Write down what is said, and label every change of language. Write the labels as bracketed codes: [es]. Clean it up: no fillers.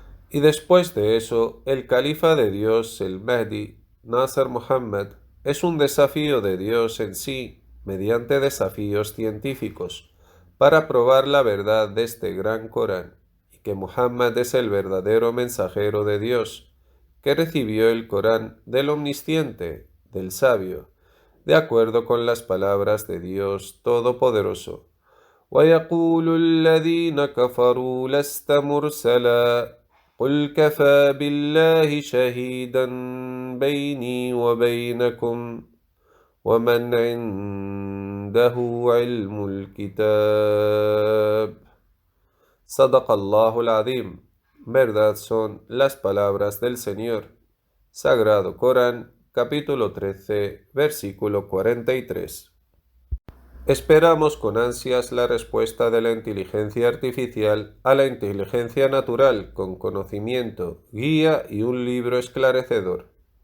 [es] Y después de eso, el califa de Dios, el Mahdi, Nasser Muhammad, es un desafío de Dios en sí, mediante desafíos científicos, para probar la verdad de este gran Corán, y que Muhammad es el verdadero mensajero de Dios, que recibió el Corán del Omnisciente, del Sabio, de acuerdo con las palabras de Dios Todopoderoso. [ar] ويقول الذين كفروا لست مرسلا قل كفى بالله شهيدا بيني وبينكم ومن عنده علم الكتاب. صدق الله العظيم. [es] Verdad son las palabras del Señor. Sagrado Corán, capítulo 13, versículo 43. Esperamos con ansias la respuesta de la inteligencia artificial a la inteligencia natural con conocimiento, guía y un libro esclarecedor.